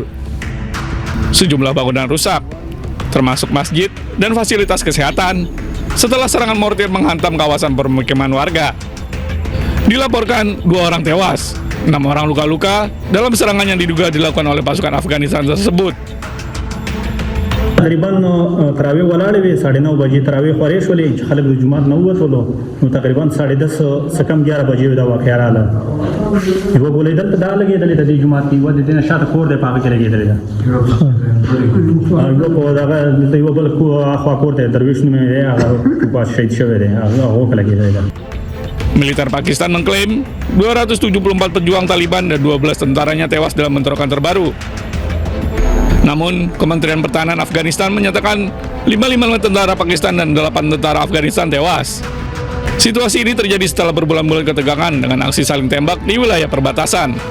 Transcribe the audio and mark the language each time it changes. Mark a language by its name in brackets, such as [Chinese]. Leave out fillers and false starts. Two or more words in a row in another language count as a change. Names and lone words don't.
[Indonesian] Sejumlah bangunan rusak, termasuk masjid dan fasilitas kesehatan, setelah serangan mortir menghantam kawasan permukiman warga. Dilaporkan 2 orang tewas, 6 orang luka-luka dalam serangan yang diduga dilakukan oleh pasukan Afghanistan tersebut. [Pashto] تقریبا تراویح ولاړې وې 9:30 بجې تراویح خورې شولې چې خلک د جومات نه ووتلو نو تقریبا 10:30 څه کم 11 بجې دا واقعه راغله یوه ګولۍ دلته دا لګېدلې د دې جومات کې یوه د دې نه شاته کور دی په هغه کې لګېدلې ده یوه په دغه دلته یوه بل اخوا کور دی درویش نومې دی هغه په شهید شوی دی هغه کې لګېدلې ده. [Indonesian] Militer Pakistan mengklaim 274 pejuang Taliban dan 12 tentaranya tewas dalam bentrokan terbaru. Namun, Kementerian Pertahanan Afghanistan menyatakan 55 tentara Pakistan dan 8 tentara Afghanistan tewas. Situasi ini terjadi setelah berbulan-bulan ketegangan dengan aksi saling tembak di wilayah perbatasan.